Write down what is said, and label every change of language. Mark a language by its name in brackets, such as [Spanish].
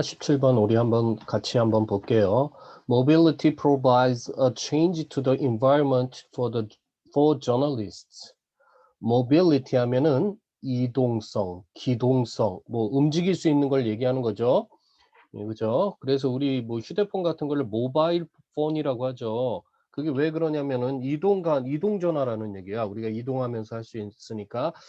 [Korean] 17번 우리 같이 한번 볼게요. [English] Mobility provides a change to the environment for journalists. [Korean] Mobility 하면은 이동성, 기동성, 뭐 움직일 수 있는 걸 얘기하는 거죠. 예, 그죠? 그래서 우리 뭐 휴대폰 같은 걸 모바일 폰이라고 하죠. 그게 왜 그러냐면은 이동 전화라는 얘기야. 우리가 이동하면서 할 수 있으니까.